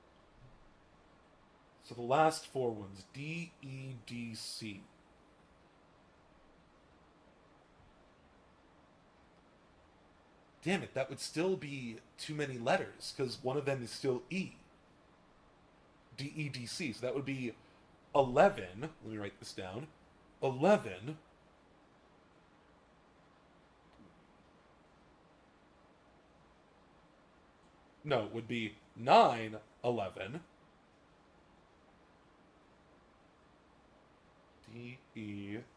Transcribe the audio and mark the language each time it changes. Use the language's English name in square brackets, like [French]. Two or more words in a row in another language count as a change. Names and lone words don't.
[English] So the last four ones, D, E, D, C. Damn it, that would still be too many letters, because one of them is still E. D-E-D-C. So that would be 11. Let me write this down. 11. No, it would be 9, 11. D-E.